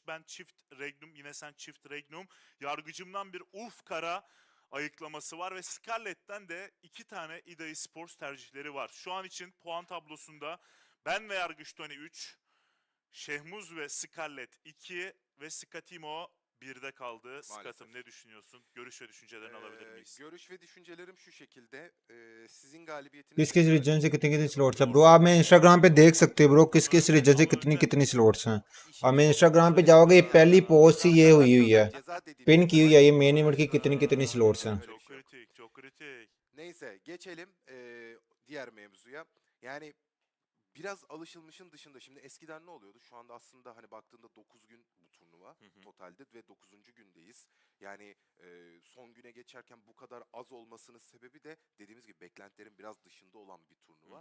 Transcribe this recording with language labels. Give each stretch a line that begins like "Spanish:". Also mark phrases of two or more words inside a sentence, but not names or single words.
Turkish: Ben çift Regnum, yine sen çift Regnum. Yargıcımdan bir Kara ayıklaması var ve Scarlett'ten de 2 tane İDA Esports tercihleri var. Şu an için puan tablosunda ben ve Yargıç Tony 3, Şehmuz ve Scarlett 2 ve Skatimo 1'de kaldı. Skatım ne düşünüyorsun? Görüş ve düşüncelerini alabilir miyiz? Görüş ve düşüncelerim şu şekilde. Sizin galibiyetiniz...
Urdu: کس کس ریجن سے کتنی کتنی سلاٹس ہے برو؟ آپ میں انسٹاگرام پے دیکھ سکتے ہو برو کس کس ریجن سے کتنی کتنی سلاٹس ہیں. آپ میں انسٹاگرام پے جاؤ گے یہ پہلی پوسٹ ہی یہ ہوئی ہے، پن کی ہوئی ہے یہ
English: main event
Urdu: کی کتنی کتنی سلاٹس ہیں.
Turkish: Çok kritik, çok kritik. Neyse geçelim diğer mevzuya. Yani biraz alışılmışın dışında. Şimdi eskiden ne oluyordu? Şu anda aslında hani baktığında 9 gün bu turnuva totalde ve 9. gündeyiz. Yani son güne geçerken bu kadar az olmasının sebebi de dediğimiz gibi beklentilerin biraz dışında olan bir turnuva.